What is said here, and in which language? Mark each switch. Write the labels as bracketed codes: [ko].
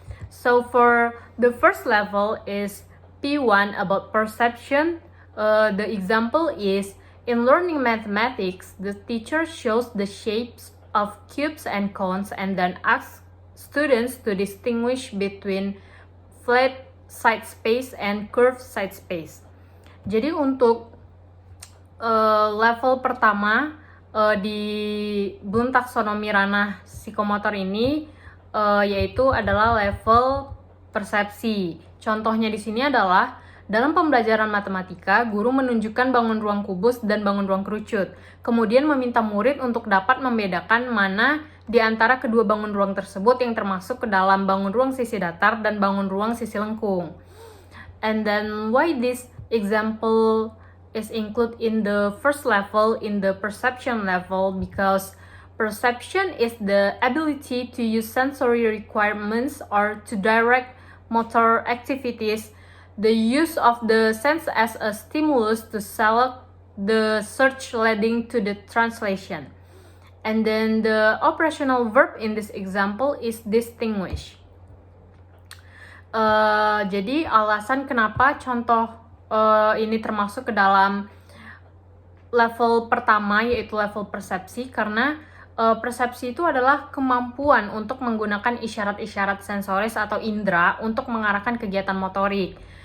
[en] So for the first level is P1 about perception. The example is in learning mathematics, the teacher shows the shapes of cubes and cones and then asks students to distinguish between flat side space and curved side space. [id] Jadi untuk level pertama di Bloom taxonomy ranah psikomotor ini yaitu adalah level persepsi. Contohnya di sini adalah dalam pembelajaran matematika, guru menunjukkan bangun ruang kubus dan bangun ruang kerucut. Kemudian meminta murid untuk dapat membedakan mana di antara kedua bangun ruang tersebut yang termasuk ke dalam bangun ruang sisi datar dan bangun ruang sisi lengkung. [en] And then why this example is included in the first level, in the perception level, because perception is the ability to use sensory requirements or to direct motor activities, the use of the sense as a stimulus to select the search leading to the translation. And then the operational verb in this example is distinguish. [id] Jadi alasan kenapa contoh ini termasuk ke dalam level pertama yaitu level persepsi, karena persepsi itu adalah kemampuan untuk menggunakan isyarat-isyarat sensoris atau indera untuk mengarahkan kegiatan motorik.